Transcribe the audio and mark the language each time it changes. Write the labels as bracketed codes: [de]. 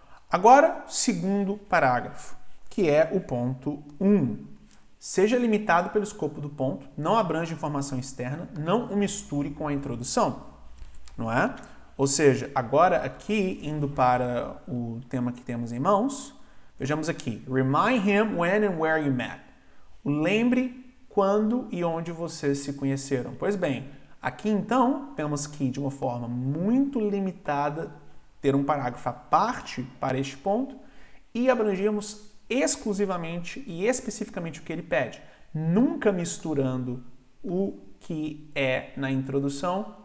[pt] Agora, segundo parágrafo, que é o ponto 1. Seja limitado pelo escopo do ponto, não abrange informação externa, não o misture com a introdução, não é? Ou seja, agora aqui, indo para o tema que temos em mãos, vejamos aqui. [en] Remind him when and where you met. [pt] Lembre quando e onde vocês se conheceram. Pois bem, aqui então, temos que, de uma forma muito limitada, ter um parágrafo à parte para este ponto e abrangermos exclusivamente e especificamente o que ele pede, nunca misturando o que é na introdução